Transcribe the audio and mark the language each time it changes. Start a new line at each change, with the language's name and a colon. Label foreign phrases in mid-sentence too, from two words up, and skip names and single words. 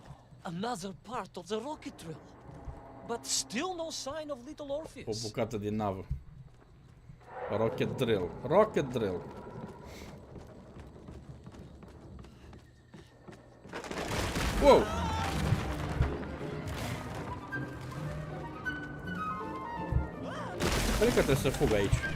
English: Another part of the rocket drill. But still no sign of little
Romanian: O
English: Orpheus.
Romanian: bucată din navă.
English: Rocket drill. Rocket drill. Wow!
Romanian: Cred că trebuie să fug aici.